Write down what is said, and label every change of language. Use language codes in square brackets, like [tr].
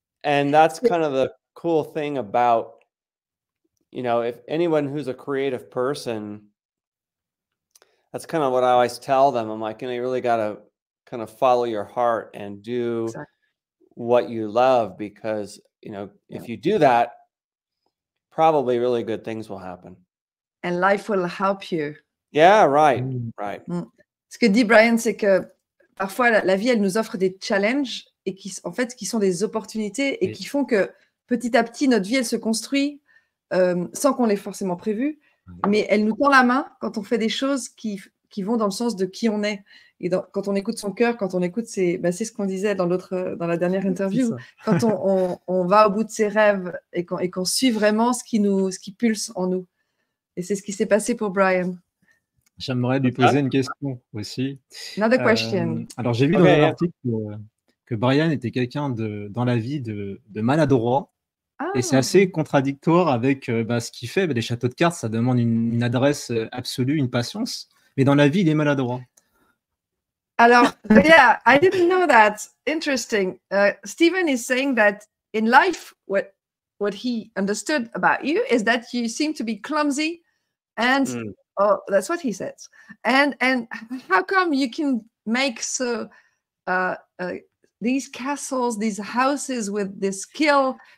[en] And that's kind of the cool thing about, you know, if anyone who's a creative person, that's kind of what I always tell them. I'm like, you know, you really got to kind of follow your heart and do what you love, because, you know, if you do that, probably really good things will happen. And life will help you. Yeah, right, right. [fr] Ce que dit Bryan, c'est que parfois la vie, elle nous offre des challenges et qui sont des opportunités et qui font que petit à petit, notre vie, elle se construit sans qu'on l'ait forcément prévu, mais elle nous tend la main quand on fait des choses qui vont dans le sens de qui on est. Et quand on écoute son cœur, quand on écoute c'est ce qu'on disait dans la dernière interview, quand on va au bout de ses rêves et qu'on suit vraiment ce qui pulse en nous. Et c'est ce qui s'est passé pour Bryan. J'aimerais lui poser une question aussi. [en] Another question. [fr] Alors, j'ai vu dans un article que Bryan était quelqu'un dans la vie de maladroit. Et c'est assez contradictoire avec ce qu'il fait. Les châteaux de cartes, ça demande une adresse absolue, une patience. Mais dans la vie, il est maladroit. Alors, [en] yeah, I didn't know that. Interesting. Stephen is saying that in life, what he understood about you is that you seem to be clumsy, and that's what he says. And how come you can make these castles, these houses with this skill?